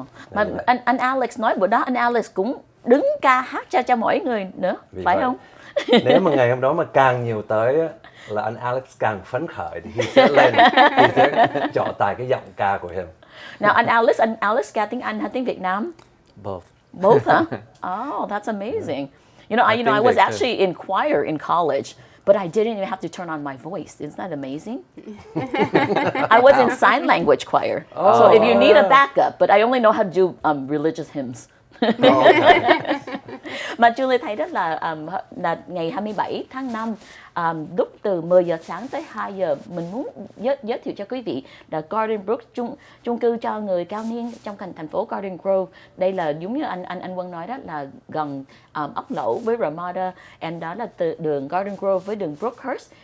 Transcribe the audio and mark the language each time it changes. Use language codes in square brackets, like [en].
[vi] Mà anh Alex nói bữa đó anh Alex cũng đứng ca hát cho mỗi người nữa, Vì phải vậy, không? Nếu mà ngày hôm đó mà càng nhiều tới á, là anh Alex càng phấn khởi thì sẽ lên, thì sẽ trọ tài cái giọng ca của him. Nào anh Alex ca tiếng Anh hay tiếng Việt Nam? [en] Both. Both, huh? Oh, that's amazing. I was actually in choir in college, but I didn't even have to turn on my voice. Isn't that amazing? I was in sign language choir, so if you need a backup, but I only know how to do religious hymns. [vi] Mà Julie thấy đó là ngày 27 tháng 5, lúc từ 10 giờ sáng tới 2 giờ, mình muốn giới thiệu cho quý vị là Garden Brook, chung cư cho người cao niên trong thành phố Garden Grove. Đây là giống như anh Quân nói đó, là gần ốc lẩu với Ramada, and đó là từ đường Garden Grove với đường Brookhurst.